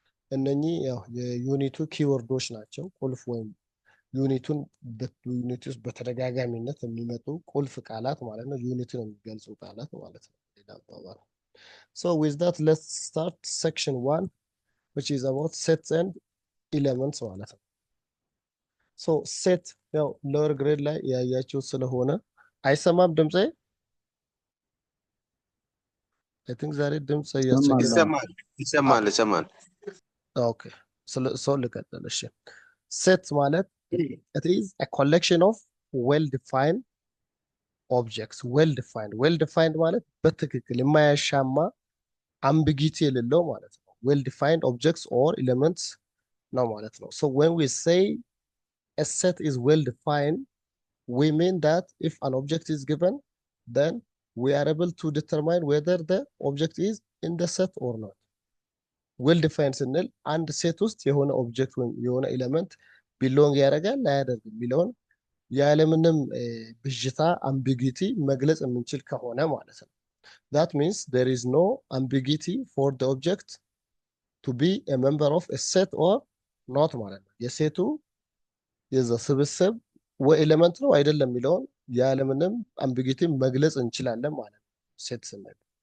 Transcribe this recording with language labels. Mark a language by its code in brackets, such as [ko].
[am] እነኚህ ያው የዩኒቱ ኪወርዶች ናቸው። ቁልፍ ወይም ዩኒቱን በዩኒት ውስጥ በተደጋጋሚነት የሚመጡ ቁልፍ ቃላት ማለት ነው። ዩኒቱን የሚገልጹ ቃላት ማለት ነው። ሌላ አባባል። [en] So with that, let's start section 1, which is about sets and elements [am] ማለት ነው። So set ያው [en] lower grade [am] ላይ ያያችሁ ስለሆነ አይሰማም ድምጼ? [en] I think [am] ዛሬ ድምጽ ይሰማል። ኦኬ [en] so [am] ልቀጥል። እሺ [en] set [am] ማለት [en] it is a collection of well-defined objects. well-defined [am] ማለት በትክክል የማያሻማ [en] ambiguity [am] የሌለው ማለት ነው። [en] well-defined objects or elements [am] ነው ማለት ነው። [en] So when we say a set is well-defined, we mean that if an object is given, then we are able to determine whether the object is in the set or not. [am] well-defined ስንል አንድ ሴት ውስጥ የሆነ ኦብጀክት ወይም የሆነ ኤሌመንት ቢሎንግ ያደርጋል አያደርግም የሚለውን ያለምንም ብዥታ አምቢጊቲ መግለጽ የምንችል ከሆነ ማለት ነው። [en] that means there is no ambiguity for the object to be a member of a set or not [am] ማለት ነው። የሴቱ የዛ ስብስብ ወይ ኤሌመንት ነው አይደለም የሚለውን ያለምንም አምቢጊቲ መግለጽ እንችላለን ማለት ነው ሴት ስንል።